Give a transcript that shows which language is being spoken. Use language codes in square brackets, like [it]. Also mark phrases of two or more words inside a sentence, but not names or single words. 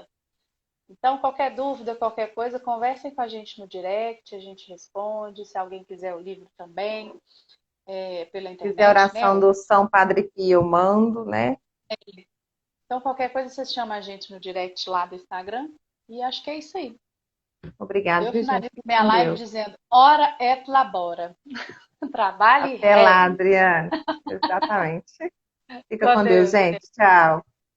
[pt] Então, qualquer dúvida, qualquer coisa, conversem com a gente no direct, a gente responde. Se alguém quiser o livro também, pela Se quiser a internet, né? oração do São Padre Pio, eu mando, né? Então, qualquer coisa, vocês chamam a gente no direct lá do Instagram. E acho que é isso aí. Obrigada, Eu viu, gente? finalizo Fique minha com live Deus. dizendo: [la] ora et labora. [pt] Trabalhe e Até lá, reze. Adriane. Exatamente. Fica Com com Deus, Deus. gente. Tchau.